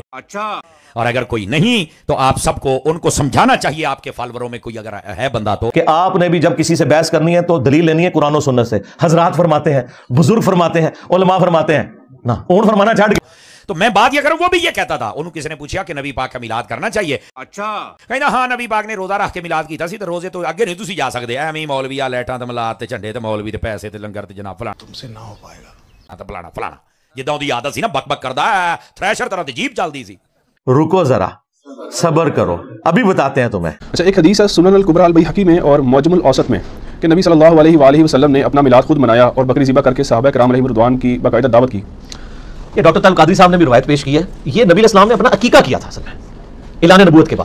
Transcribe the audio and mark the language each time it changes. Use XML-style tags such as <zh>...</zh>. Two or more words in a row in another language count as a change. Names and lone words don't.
<ur>اچھا اور اگر کوئی نہیں تو آپ سب کو ان کو سمجھانا چاہیے آپ کے فالوروں میں کوئی اگر ہے بندہ تو کہ آپ نے بھی جب کسی سے بحث کرنی ہے تو دلیل لینی ہے قرآن و سنت سے. حضرات فرماتے ہیں بزرگ فرماتے ہیں علماء فرماتے ہیں نہ اون فرمانا چھاڑ کے. تو میں بات یہ کروں وہ بھی یہ کہتا تھا انہوں کسی نے پوچھا کہ نبی پاک کا میلاد کرنا چاہیے.</ur> <pa>اچھا کہنا ہاں نبی پاک نے روزہ رکھ کے میلاد کیتا سی تے روزے تو اگے نہیں تسی جا سکدے ایویں مولوی آ لیٹاں تے میلاد تے جھنڈے تے مولوی تے پیسے تے لنگر تے جناب فلاں</pa> <ur>تم سے نہ ہو پائے گا</ur> <pa>ہاں تے فلانا فلانا جدوں دی عادت سی نا بک بک کردا تھریشر طرح تے جیپ چلدی سی.</pa> <ur>رکو ذرا صبر کرو ابھی بتاتے ہیں تمہیں. اچھا ایک حدیث ہے سنن الکبریٰ البیہقی میں اور معجم الاوسط میں کہ نبی</ur> <ar>صلی اللہ علیہ وآلہ وسلم</ar> <ur>نے اپنا میلاد خود منایا اور بکری ذبح کر کے صحابہ کرام علیہم رضوان کی باقاعدہ دعوت کی. یہ ڈاکٹر طارق قادری صاحب نے بھی روایت پیش کی ہے یہ نبی اسلام نے اپنا عقیقہ کیا تھا اصل میں اعلان نبوت کے بعد.</ur>